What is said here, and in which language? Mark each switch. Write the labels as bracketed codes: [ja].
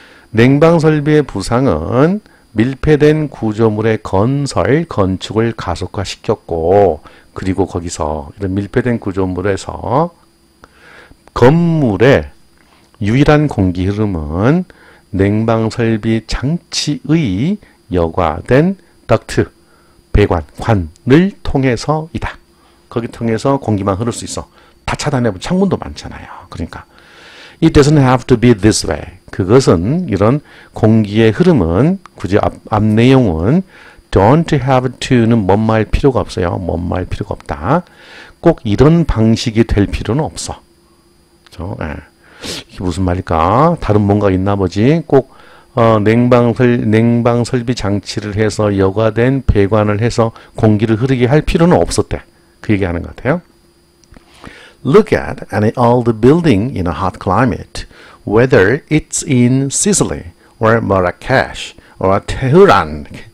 [ko] 냉방 설비의 부상은 밀폐된 구조물의 건축을 가속화시켰고, 그리고 거기서 이런 밀폐된 구조물에서 건물의 유일한 공기 흐름은 냉방 설비 장치의 여과된 덕트, 배관, 관을 통해서이다. 거기 통해서 공기만 흐를 수 있어. 다 차단해보면 창문도 많잖아요. 그러니까 [en] It doesn't have to be this way. [ko] 그것은 이런 공기의 흐름은 굳이 앞 내용은 [en] don't have to [ko] 는 뭐뭐할 필요가 없어요. 뭐뭐할 필요가 없다. 꼭 이런 방식이 될 필요는 없어. 그렇죠? 예. 이게 무슨 말일까? 다른 뭔가 있나 보지. 꼭 냉방 설비 장치를 해서 여과된 배관을 해서 공기를 흐르게 할 필요는 없었대. 그 얘기하는 것 같아요. [en] Look at any old building in a hot climate, whether it's in Sicily or Marrakesh or Tehran.